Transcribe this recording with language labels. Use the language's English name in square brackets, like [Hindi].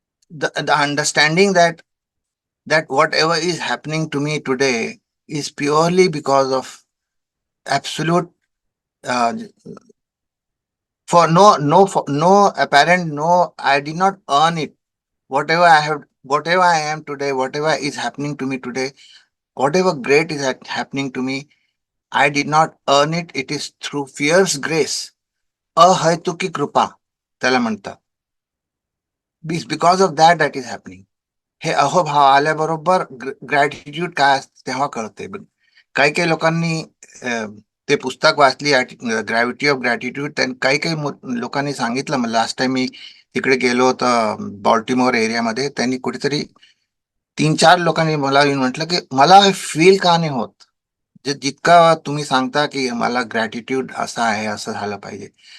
[English] The understanding that whatever is happening to me today is purely because of absolute for no apparent, no, I did not earn it. Whatever I am today, whatever is happening to me today, whatever great is happening to me, I did not earn it. It is through fierce grace. [Marathi] अहैतुकी कृपा त्याला म्हणतात. [English] Because of that is happening. [Marathi] हे अहोभाव आल्याबरोबर gratitude काय तेव्हा कळते. काही काही लोकांनी ते पुस्तक वाचली, ग्रॅव्हिटी ऑफ ग्रॅटिट्यूड. काही काही लोकांनी सांगितलं मला. लास्ट टाइम मी तिकडे गेलो होतो बॉल्टिमोर एरियामध्ये, त्यांनी कुठेतरी 3-4 लोकांनी मला येऊन म्हटलं की मला फील का नाही होत, जितका तुम्ही सांगता की मला ग्रॅटिट्यूड असं आहे, असं झालं पाहिजे.